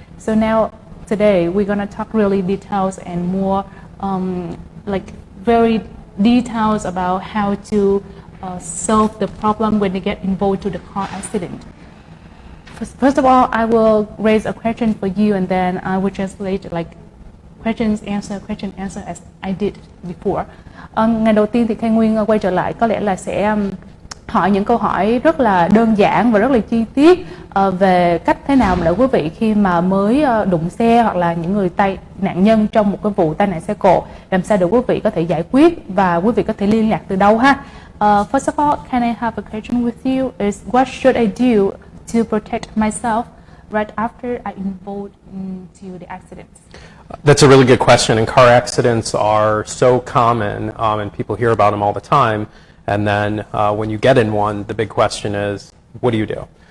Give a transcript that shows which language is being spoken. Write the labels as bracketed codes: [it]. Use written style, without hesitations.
[en] So now today we're gonna talk really details and more like very details about how to solve the problem when they get involved to the car accident. First of all, I will raise a question for you, and then I will translate like question answer as I did before. [vi] Ngày đầu tiên thì Khai Nguyên quay trở lại có lẽ là sẽ hỏi những câu hỏi rất là đơn giản và rất là chi tiết về cách thế nào mà để quý vị khi mà mới đụng xe hoặc là những người nạn nhân trong một cái vụ tai nạn xe cộ, làm sao để quý vị có thể giải quyết và quý vị có thể liên lạc từ đâu ha. [en] First of all, can I have a question with you? Is what should I do to protect myself right after I involved into the accident? That's a really good question, and car accidents are so common, and people hear about them all the time. And then when you get in one, the big question is, what do you do?